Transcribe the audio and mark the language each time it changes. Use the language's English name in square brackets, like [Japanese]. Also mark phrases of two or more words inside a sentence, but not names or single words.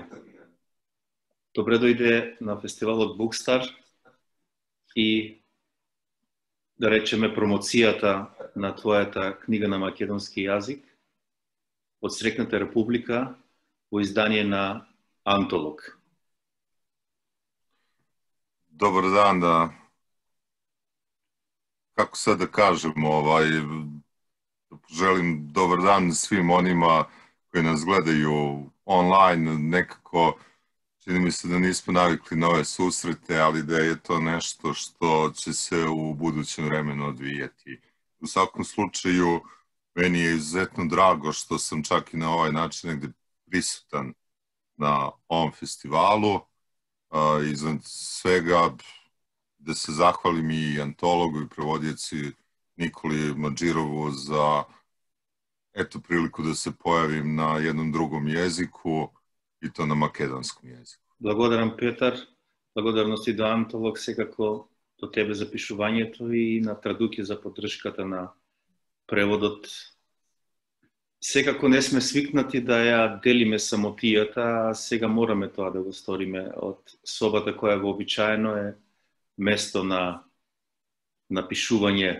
[Macedonian] Добре дојде на фестивалот Букстар и да речеме промоцијата на твојата книга на македонски јазик од Срекната република во издание на Антолог. Добар дан, да. [Serbian] Како sad da kažem, da poželim dobar dan svim onima koji nas gledaju online. Nekako čini mi se da nismo navikli na ove susrete, ali da je to nešto što će se u budućem vremenu odvijati. U svakom slučaju, meni je izuzetno drago što sam čak i na ovaj način negde prisutan na ovom festivalu. Iznad svega da se zahvalim i antologu i prevodioci Nikoli Madžirovu za priliku da se pojavim na jednom drugom jeziku i to na makedonskom jeziku. [Macedonian] Благодарам, Петар. Благодарности до Антолог, секако до тебе за пишувањето и на Традуќе за поддршката на преводот. Секако не сме свикнати да ја делиме самотијата, а сега мораме тоа да го сториме од собата која вообичаено е место на пишување.